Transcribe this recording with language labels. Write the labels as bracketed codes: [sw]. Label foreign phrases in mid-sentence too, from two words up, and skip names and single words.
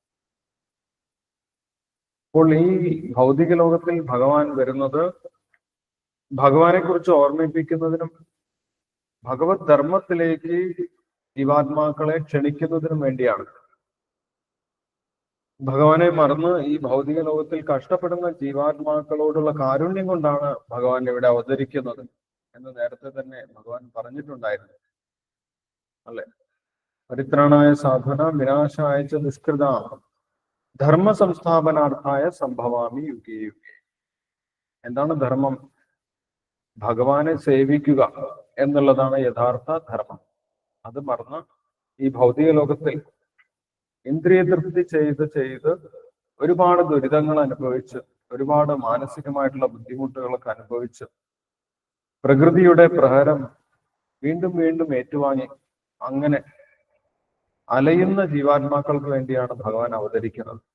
[ml] അപ്പോൾ ഈ ഭൗതിക ലോകത്തിൽ ഭഗവാൻ വരുന്നത് ഭഗവാനെ കുറിച്ച് ഓർമ്മിപ്പിക്കുന്നതിനും ഭഗവത് ധർമ്മത്തിലേക്ക് ജീവാത്മാക്കളെ ക്ഷണിക്കുന്നതിനും വേണ്ടിയാണ്. ഭഗവാനെ മറന്ന് ഈ ഭൗതിക ലോകത്തിൽ കഷ്ടപ്പെടുന്ന ജീവാത്മാക്കളോടുള്ള കാരുണ്യം കൊണ്ടാണ് ഭഗവാൻ ഇവിടെ അവതരിക്കുന്നത് എന്ന് നേരത്തെ തന്നെ ഭഗവാൻ പറഞ്ഞിട്ടുണ്ടായിരുന്നു, അല്ലെ? [sa] പരിത്രാണായ സാധുന വിനാശായ ച ദുഷ്കൃത ധർമ്മ സംസ്ഥാപനാർത്ഥായ സംഭവാമി യുഗേ യുഗേ. [ml] എന്താണ് ധർമ്മം? ഭഗവാനെ സേവിക്കുക എന്നുള്ളതാണ് യഥാർത്ഥ ധർമ്മം. അത് മറന്ന് ഈ ഭൗതിക ലോകത്തിൽ ഇന്ദ്രിയ തൃപ്തി ചെയ്ത് ഒരുപാട് ദുരിതങ്ങൾ അനുഭവിച്ച്, ഒരുപാട് മാനസികമായിട്ടുള്ള ബുദ്ധിമുട്ടുകളൊക്കെ അനുഭവിച്ച്, പ്രകൃതിയുടെ പ്രഹരം വീണ്ടും വീണ്ടും ഏറ്റുവാങ്ങി അങ്ങനെ അലയുന്ന ജീവാത്മാക്കൾക്ക് വേണ്ടിയാണ് ഭഗവാൻ അവതരിക്കുന്നത്.